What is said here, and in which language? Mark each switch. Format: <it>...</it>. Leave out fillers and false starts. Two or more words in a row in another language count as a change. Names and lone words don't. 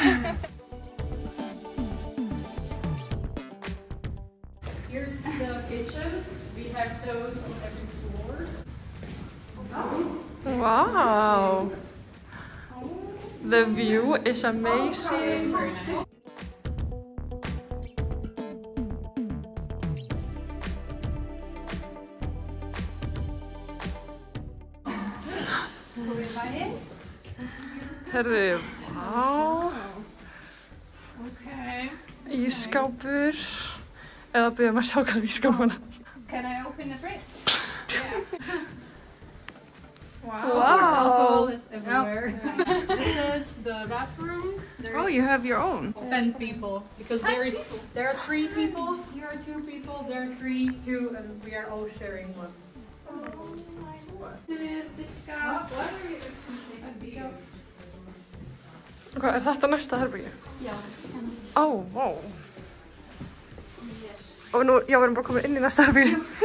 <en>Here's the kitchen. We have those on every floor. Wow. The view is amazing. Very nice.</en> <is>Herðu, wow. Okay. Ísskápur. Eða byrjum að sjá hvað ísskápuna.</is> <en>Can I open the fridge? Yeah. Wow. Alcohol is everywhere. This is the bathroom. Oh, you have your own. 10 people because there are 3 people. Here are 2 people. There are 3, 2, and we are all sharing one.</en> <is>Hvað, þetta næsta herbergi? Já. Ó, vá. Og nú, já, við erum bara komin inn í næsta herbergi.</is>